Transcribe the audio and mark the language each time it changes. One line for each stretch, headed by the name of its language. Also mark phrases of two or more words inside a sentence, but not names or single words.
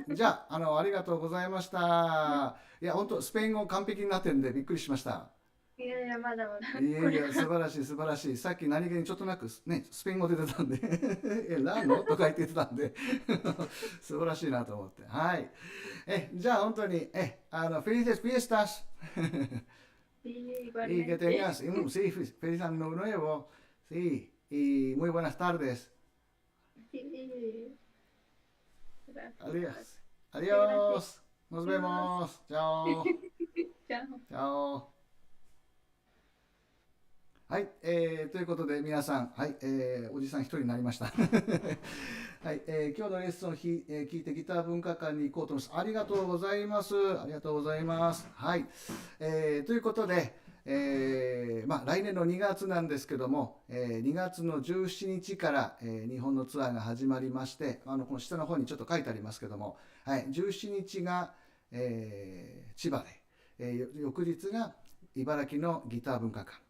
Japanese: じゃあ、ありがとうございました。いや、本当スペイン語完璧になってるんでびっくりしました。いやいや、まだまだ。いやいや、素晴らしい、素晴らしい。さっき何気にちょっとなくね、スペイン語出てたんでラーノとか言ってたんで素晴らしいなと思って。はい。じゃあ本当に、
Spanish: felices fiestas Sí, y que igualmente. tengas, sí, feliz año nuevo, sí, y muy buenas tardes. Sí, Adiós. gracias. Gracias. Adiós. Nos vemos. Chao. Chao. Chao.
Japanese: はい、ということで皆さん、はい、おじさん一人になりました。はい、今日のレッスンを聞いてギター文化館に行こうと思います。ありがとうございます。ありがとうございます。はい、ということで、来年の2月なんですけども、2月の17日から、日本のツアーが始まりまして、この下の方にちょっと書いてありますけども、はい、17日が、千葉で、翌日が茨城のギター文化館。